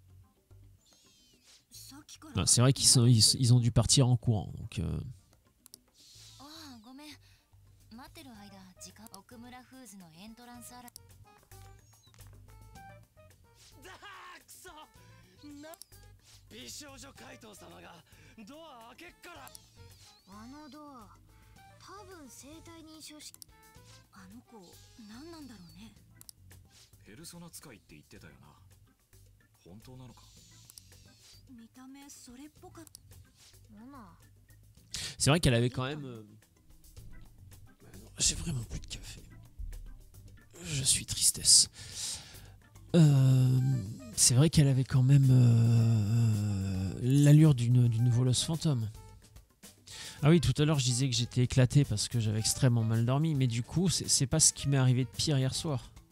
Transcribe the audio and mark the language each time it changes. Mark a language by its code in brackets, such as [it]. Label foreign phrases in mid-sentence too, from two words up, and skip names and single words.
[ja] さっきから。 [fr] C'est vrai qu'ils ont dû partir en courant. Donc, [ja] ああ、ごめん。待ってる間、時間。奥村フーズのエントランスアラ。だーくそな美少女怪盗様がドア開けっから。あのドア、多分生体認証式。あの子何なんだろうね。ペルソナ使いって言ってたよな。本当なのか？見た目それっぽかった。モナ。 [fr] c'est vrai qu'elle avait quand même. J'ai vraiment plus de café. Je suis tristesse. C'est vrai qu'elle avait quand même l'allure d'une voleuse fantôme. Ah oui, tout à l'heure je disais que j'étais éclaté parce que j'avais extrêmement mal dormi, mais du coup c'est pas ce qui m'est arrivé de pire hier soir.